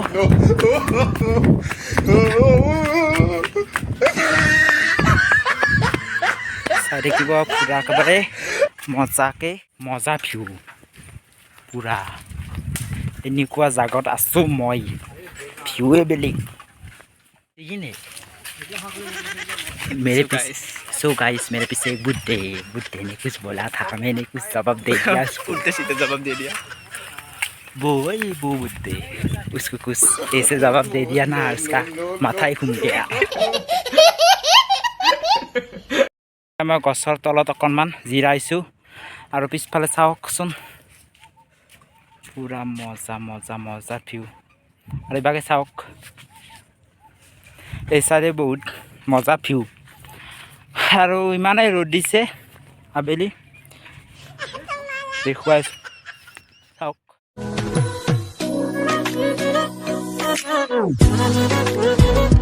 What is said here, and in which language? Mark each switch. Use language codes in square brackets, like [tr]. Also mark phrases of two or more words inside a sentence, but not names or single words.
[as] চাই থাকিব পুৰা একেবাৰে মজাকে, মজা ভিউ পুৰা। এনেকুৱা জাগাত আছোঁ মই, ভিউৱে বেলেগ। [hi] मेरे पीछे [en] so guys, [hi] मेरे पीछे एक बुड्ढे ने कुछ बोला था, मैंने कुछ जवाब दे दिया। उल्टे सीधे जवाब दे दिया। वो बुड्ढे, उसको कुछ ऐसे जवाब दे दिया ना, उसका माथा ही घूम गया। [as] मैं गছৰ তলত অকণমান জিৰাইছোঁ আৰু পিছফালে চাওকচোন, পুৰা মজা মজা মজা ভিউ। আৰু এইভাগে চাওক, এই চাইডে বহুত মজা ভিউ। আৰু ইমানেই ৰ'দ দিছে আবেলি, দেখুৱাইছোঁ চাওক।